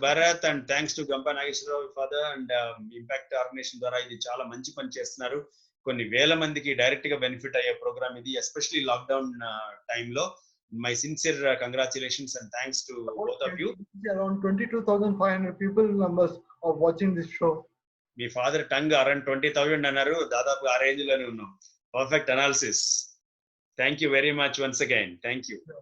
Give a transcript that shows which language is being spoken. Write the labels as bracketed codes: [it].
[en] Bharat, and thanks to Gampa Nageswarrao father and Impact Organization [te] ద్వారా ఇది చాలా మంచి పని చేస్తున్నారు. కొన్ని వేల మందికి డైరెక్ట్ గా బెనిఫిట్ అయ్యే ప్రోగ్రామ్ ఇది, ఎస్పెషల్లీ లాక్డౌన్ టైంలో. [en] My sincere congratulations and thanks to both of you. Around 22,500 people numbers of watching this show. [te] మీ father tongue around 20,000 అన్నారు. దాదాపు ఆ రేంజ్ లోనే ఉన్నాం. Perfect analysis. [en] Thank you very much once again. Thank you.